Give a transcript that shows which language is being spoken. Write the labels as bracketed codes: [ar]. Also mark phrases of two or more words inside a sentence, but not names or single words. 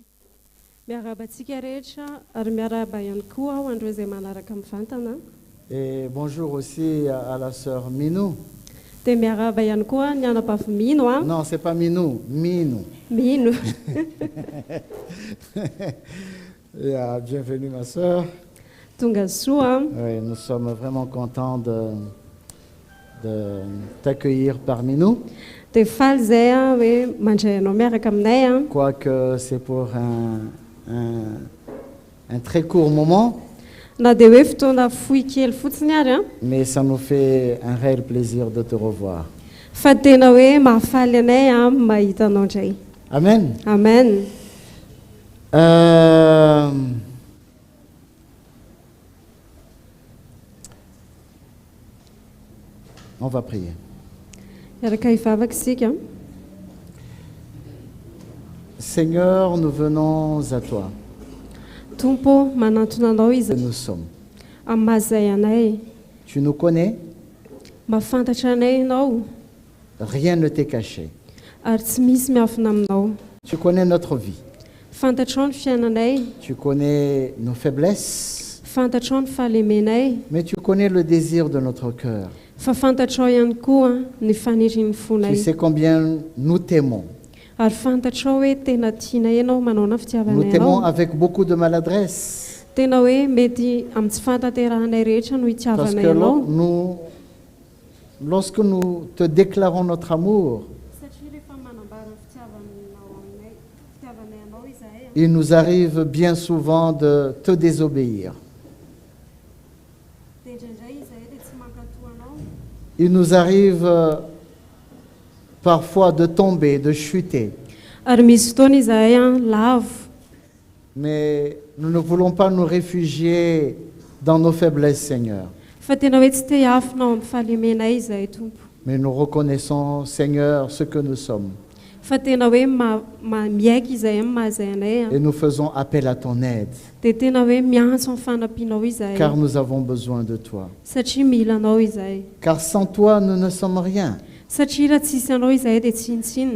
[mg] Miarabantsika rehetra ary miaraba ihany koa ho andreo izay manaraka mivantana. [fr] Et bonjour aussi à la sœur Minou. [mg] Dia miaraba ihany koa ny anabavy Mino. [fr] Non, c'est pas Minou, Minou. Mino. Bienvenue ma sœur. [mg] Tonga soa. [fr] Oui, nous sommes vraiment contents de t'accueillir parmi nous. [mg] Dia faly izay hoe mandray anao miaraka aminay. [fr] Quoique c'est pour un très court moment. [mg] Na dia hoe fotoana fohy kely fotsiny ary [fr] mais ça nous fait un réel plaisir de te revoir. [mg] Fa tena hoe mahafaly anay mahita anao indray. Amen. Amen. [fr] On va prier. [mg] Miaraka hivavaka isika. [fr] Seigneur, nous venons à toi. [mg] tompo manantona anao izy [fr] que nous sommes. [mg] amin'ny mahazay anay [fr] Tu nous connais, [mg] mahafantatra anay ianao [fr] rien ne t'est caché. [mg] ary tsy misy miafina aminao [fr] Tu connais notre vie, [mg] fantatrao ny fiainanay [fr] tu connais nos faiblesses, [mg] fantatrao ny fahalemenay [fr] mais tu connais le désir de notre cœur. [mg] fa fantatrao ihany koa ny fanirian'ny [fr] Tu [mg] fonay [fr] sais combien nous t'aimons. [mg] ary fantatrao hoe tena tiana ianao manao na [fr] Nous [mg] fitiavanay [fr] t'aimons [mg] anao [fr] avec beaucoup de maladresse, [mg] tena hoe mety amin'ny tsy fantaterahanay rehetra no [fr] parce [mg] hitiavanay [fr] que [mg] anao [fr] lorsque nous te déclarons notre amour, [mg] satria rehefa manambara ny fitiavanay anao izahay [fr] il nous arrive bien souvent de te désobéir. [mg] dia indraindray izahay dia tsy mankatoa anao [fr] Il nous arrive parfois de tomber, de chuter, [mg] ary misy fotoana izahay lavo [fr] mais nous ne voulons pas nous réfugier dans nos faiblesses, Seigneur. [mg] fa tena hoe tsy te hiafinao amin'ny fahalemenay izahay tompo [fr] Mais nous reconnaissons, Seigneur, ce que nous sommes. [mg] fa tena hoe miaiky izahay amin'ny mahazay anay [fr] Et nous faisons appel à ton aide, [mg] dia tena hoe miantso amin'ny fanampianao izahay [fr] car nous avons besoin de toi. [mg] satria mila anao izahay [fr] Car sans toi, nous ne sommes rien. [mg] satria raha tsisy anao izahay dia tsy intsiny